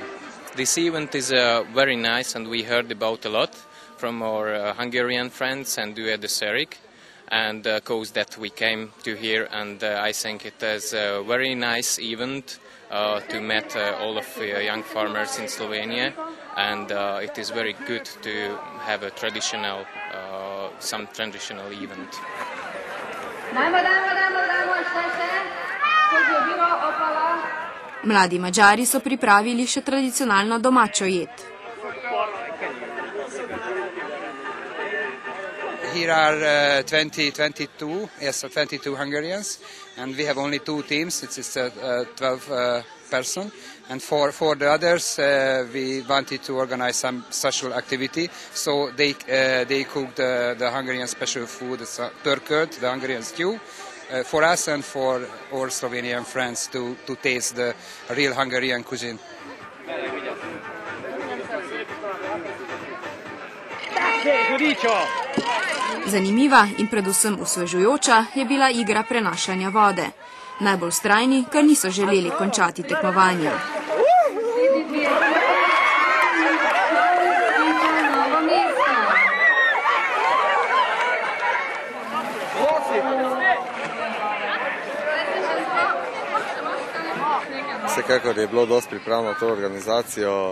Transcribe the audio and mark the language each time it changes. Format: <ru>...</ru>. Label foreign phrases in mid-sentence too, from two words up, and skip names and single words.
<en>This event is very nice, and we heard about a lot from our Hungarian friends and Due de Serik, and cause that we came to here, and I think it is a very nice event to meet all of young farmers in Slovenia, and it is very good to have a traditional some traditional event.</en> <sl>Mladi Mađari so pripravili še tradicionalno domačo jed.</sl> <en>Here are 22 Hungarians, and we have only 2 teams. It's 12 person, and for the others we wanted to organize some social activity, so they cooked the Hungarian special food, turkert, the Hungarian stew, for us and for our Slovenian friends to taste the real Hungarian cuisine.</en> <sl>Zanimiva in predvsem osvežujoča je bila igra prenašanja vode. Najbolj vztrajni, ker niso želeli končati tekmovanja. Vsekakor je bilo dosti priprav na to organizacijo.</sl>